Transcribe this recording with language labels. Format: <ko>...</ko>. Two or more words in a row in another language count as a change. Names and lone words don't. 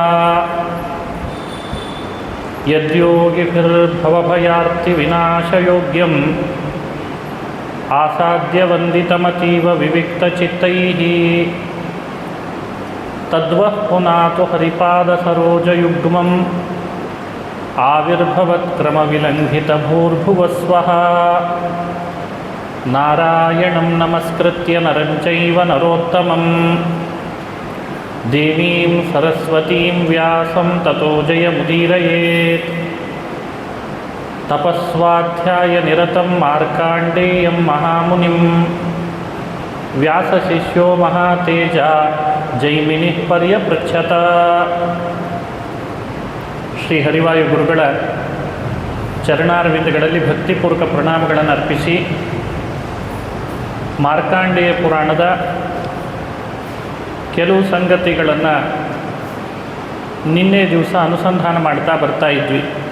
<sa>ಯದ್ಯೋಗಿಭಿರ್ಭವಭಯಾರ್ತಿವಿನಾಶಯೋಗ್ಯಂ ಆಸಾದ್ಯವಂದಿತಮತೀವ ವಿವಿಕ್ತಚಿತ್ತೈಃ ತದ್ವಃ ಪುನಾತು ಹರಿಪಾದಸರೋಜಯುಗ್ಮಂ ಆವಿರ್ಭವತ್ಕ್ರಮವಿಲಂಘಿತಭೂರ್ಭುವಸ್ವಃ ನಾರಾಯಣಂ ನಮಸ್ಕೃತ್ಯ ನರಂ ಚೈವ ನರೋತ್ತಮಂ ದೇವೀಂ ಸರಸ್ವತೀಂ ವ್ಯಾಸಂ ತತೋ ಜಯಮುದೀರಯೇತ್. ತಪಸ್ವಾಧ್ಯಾಯ ನಿರತಂ ಮಾರ್ಕಾಂಡೇಯಂ ಮಹಾಮುನಿಂ ವ್ಯಾಸಶಿಷ್ಯೋ ಮಹಾತೇಜ ಜೈಮಿನಿಃ ಪರ್ಯಪೃಚ್ಛತ.</sa> <kn>ಶ್ರೀ ಹರಿವಾಯು ಗುರುಗಳ ಚರಣಾರವಿಂದಗಳಲ್ಲಿ ಭಕ್ತಿಪೂರ್ವಕ ಪ್ರಣಾಮಗಳನ್ನು ಅರ್ಪಿಸಿ ಮಾರ್ಕಾಂಡೇಯ ಪುರಾಣದ ಕೆಲವು ಸಂಗತಿಗಳನ್ನು ನಿನ್ನೆ ದಿವಸ ಅನುಸಂಧಾನ ಮಾಡ್ತಾ ಬರ್ತಾ ಇದ್ವಿ.</kn>